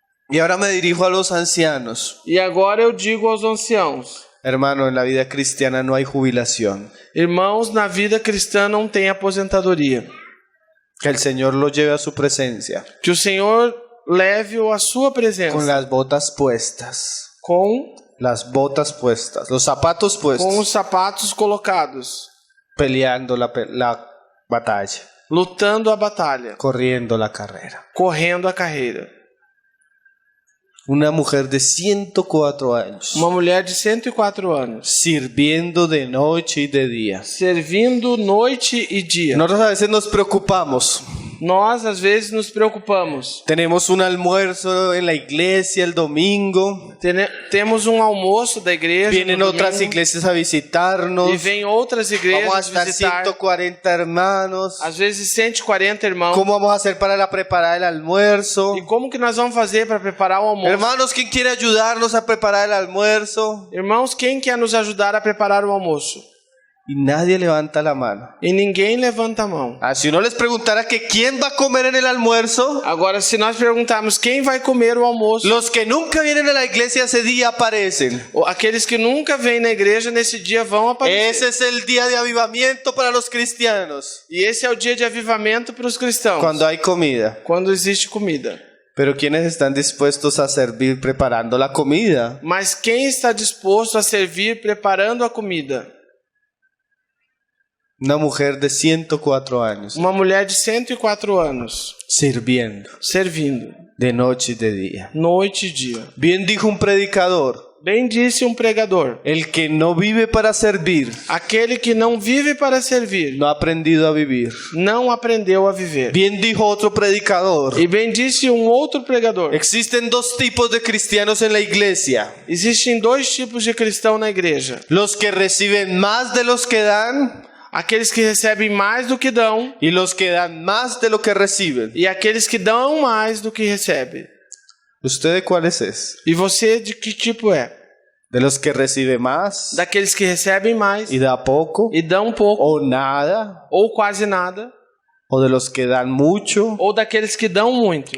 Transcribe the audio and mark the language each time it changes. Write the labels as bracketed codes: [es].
[es] Y ahora me dirijo a los ancianos. [pt] E agora eu digo aos anciãos: [es] Hermano, en la vida cristiana no hay jubilación. [pt] irmãos, na vida cristã não tem aposentadoria. [es] Que el Señor los lleve a su presencia [pt] Que o Senhor leve-o à sua [es] con [pt] presença, [es] las botas puestas. [pt] com [es] Las botas puestas, los zapatos puestos, [pt] os sapatos colocados, [es] peleando la batalla, [pt] lutando a batalha, [es] corriendo la carrera. [pt] correndo a carreira. [es] Una mujer de 104 años, [pt] Uma mulher de 104 anos, [es] sirviendo de noche y de día. [pt] servindo noite e dia. [es] Nosotros a veces nos preocupamos. [pt] Nós, às vezes, nos preocupamos. [es] Tenemos un almuerzo en la iglesia el domingo. [pt] Temos um almoço da igreja [es] Vienen [pt] no [es] otras [pt] domingo, [es] iglesias a visitarnos. [pt] e vem outras [es] Vamos a [pt] igrejas [es] estar [pt] visitar. [es] 140 hermanos. [pt] Às vezes 140 irmãos. [es] ¿Cómo vamos a hacer para preparar el almuerzo? [pt] E como que nós vamos fazer para preparar o almoço? [es] Hermanos, ¿quién quiere ayudarnos a preparar el almuerzo? [pt] Irmãos, quem quer nos ajudar a preparar o almoço? [es] Y nadie levanta la mano. [pt] E ninguém levanta a mão. [es] Si uno les preguntara que quién va a comer en el almuerzo, [pt] Agora, se nós perguntarmos quem vai comer o almoço, [es] los que nunca vienen a la iglesia ese día aparecen. [pt] aqueles que nunca vêm na igreja nesse dia vão aparecer. [es] Ese es el día de avivamiento para los cristianos, [pt] E esse é o dia de avivamento para os cristãos, [es] cuando hay comida. [pt] quando existe comida. [es] Pero ¿quiénes están dispuestos a servir preparando la comida? [pt] Mas quem está disposto a servir preparando a comida? [es] Una mujer de 104 años, [pt] Uma mulher de 104 anos, [es] sirviendo [pt] servindo, [es] de noche y de día. [pt] noite e dia. [es] Bien dijo un predicador, [pt] Bem disse um pregador: [es] el que no vive para servir, [pt] aquele que não vive para servir, [es] no ha aprendido a vivir. [pt] não aprendeu a viver. [es] Bien dijo otro predicador, [pt] E bem disse um outro pregador: [es] existen dos tipos de cristianos en la iglesia. [pt] existem dois tipos de cristão na igreja. [es] Los que reciben más de los que dan [pt] Aqueles que recebem mais do que dão [es] y los que dan más de lo que reciben. [pt] e aqueles que dão mais do que recebem. [es] ¿Usted de cuáles es? [pt] E você de que tipo é? [es] ¿De los que recibe más [pt] Daqueles que recebem mais [es] y da poco [pt] e dão pouco [es] o nada? [pt] ou quase nada, [es] ¿O de los que dan mucho [pt] ou daqueles que dão muito